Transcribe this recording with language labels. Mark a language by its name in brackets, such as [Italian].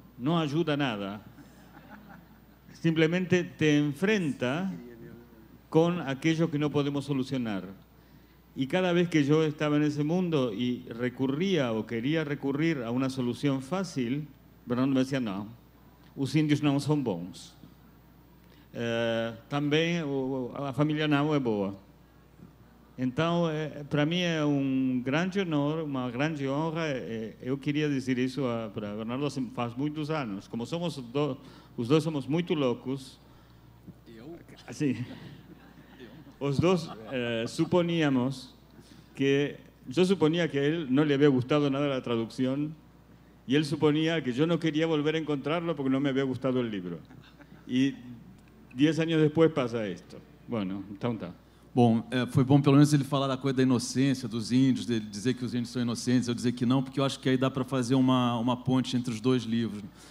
[Spanish] No ayuda nada. Simplemente te enfrenta con aquello que no podemos solucionar. Y cada vez que yo estaba en ese mundo y recurría o quería recurrir a una solución fácil, Bernardo me decía no. [Portuguese] Os índios não são bons. Também a família não é boa. Então, para mim é um grande honor, uma grande honra. Eu queria dizer isso para Bernardo faz muitos anos. Como somos os dois somos muito loucos. Assim, os dois suponíamos que eu suponia que a ele não lhe havia gostado nada a tradução. [Spanish] Y él suponía que yo no quería volver a encontrarlo porque no me había gustado el libro. Y 10 años después pasa esto. [Portuguese] Bueno, então tá. Bom, foi bom pelo menos ele falar da coisa da inocência dos índios, dele dizer que os índios são inocentes, eu dizer que não, porque eu acho que aí dá para fazer uma ponte entre os dois livros.